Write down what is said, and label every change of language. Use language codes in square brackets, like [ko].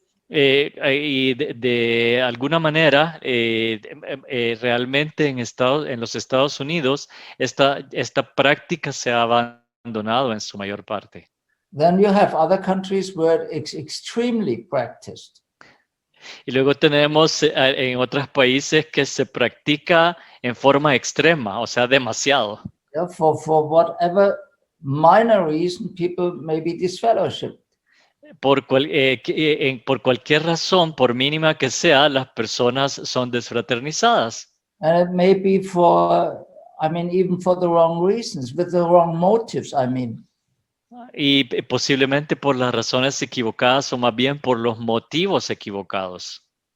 [es] Y de alguna manera, realmente en los Estados Unidos, esta práctica se ha abandonado en su mayor parte. [en] Then you have other countries where it's extremely practiced. [es] Y luego tenemos en otros países que se practica en forma extrema, o sea, demasiado. [en] Yeah, for whatever minor reason, people may be disfellowshipped. [es] Por cualquier razón, por mínima que sea, las personas son desfraternizadas. [en] And it may be even for the wrong reasons, with the wrong motives, [es] Y posiblemente por las razones equivocadas, o más bien por los motivos equivocados.